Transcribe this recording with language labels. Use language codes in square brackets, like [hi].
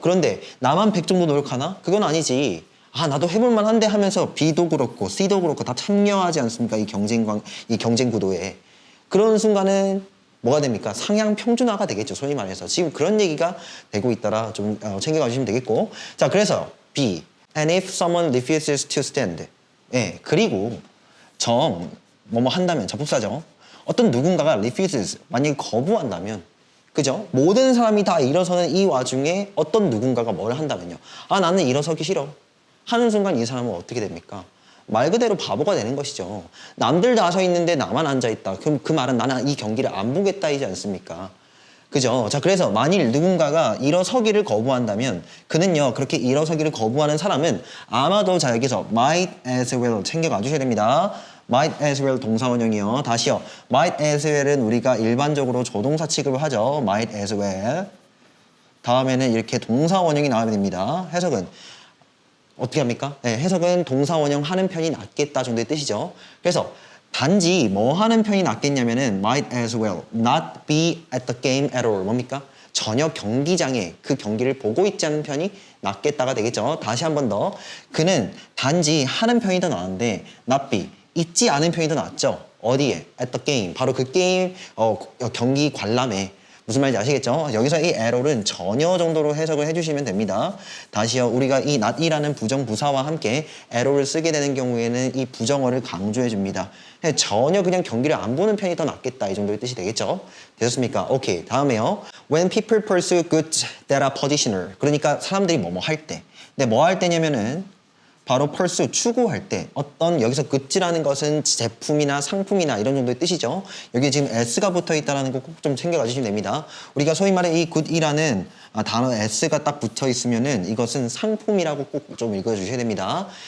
[ko] 그런데 나만 100 정도 노력하나? 그건 아니지. 나도 해볼만 한데 하면서 B도 그렇고 C도 그렇고 다 참여하지 않습니까? 이 경쟁 구도에. 그런 순간은 뭐가 됩니까? 상향 평준화가 되겠죠. 소위 말해서. 지금 그런 얘기가 되고 있더라. 좀 챙겨가 주시면 되겠고. 자, 그래서 B. [en] And if someone refuses to stand. [ko] 예, 그리고 뭐뭐 한다면, 접속사죠. 어떤 누군가가 refuses, 만약에 거부한다면, 그죠? 모든 사람이 다 일어서는 이 와중에 어떤 누군가가 뭘 한다면요. 나는 일어서기 싫어. 하는 순간 이 사람은 어떻게 됩니까? 말 그대로 바보가 되는 것이죠. 남들 다 서 있는데 나만 앉아있다. 그럼 그 말은 나는 이 경기를 안 보겠다이지 않습니까? 그죠? 자, 그래서 만일 누군가가 일어서기를 거부한다면 그는요, 그렇게 일어서기를 거부하는 사람은 아마도, 자, 여기서 [en] might as well [ko] 챙겨가 주셔야 됩니다. [en] might as well [ko] 동사원형이요. 다시요. [en] might as well [ko] 은 우리가 일반적으로 조동사 취급을 하죠. [en] might as well. [ko] 다음에는 이렇게 동사원형이 나와야 됩니다. 해석은 어떻게 합니까? 네, 해석은 동사원형 하는 편이 낫겠다 정도의 뜻이죠. 그래서 단지 뭐 하는 편이 낫겠냐면은 [en] might as well not be at the game at all. [ko] 뭡니까? 전혀 경기장에 그 경기를 보고 있지 않은 편이 낫겠다가 되겠죠. 다시 한 번 더. 그는 단지 하는 편이 더 나은데 [en] not be, [ko] 있지 않은 편이 더 낫죠. 어디에? [en] at the game. [ko] 바로 그 게임 경기 관람에. 무슨 말인지 아시겠죠? 여기서 이 error은 전혀 정도로 해석을 해주시면 됩니다. 다시요. 우리가 이 not이라는 부정부사와 함께 error를 쓰게 되는 경우에는 이 부정어를 강조해 줍니다. 전혀 그냥 경기를 안 보는 편이 더 낫겠다. 이 정도의 뜻이 되겠죠? 되셨습니까? 오케이. 다음에요. [en] When people pursue goods that are positional. [ko] 그러니까 사람들이 뭐뭐 할 때. 근데 뭐 할 때냐면은 바로 pursue, 추구할 때 어떤 여기서 good라는 것은 제품이나 상품이나 이런 정도의 뜻이죠. 여기 지금 s가 붙어 있다는 거 꼭 좀 챙겨가 주시면 됩니다. 우리가 소위 말해 이 good이라는 단어 s가 딱 붙어 있으면은 이것은 상품이라고 꼭 좀 읽어 주셔야 됩니다.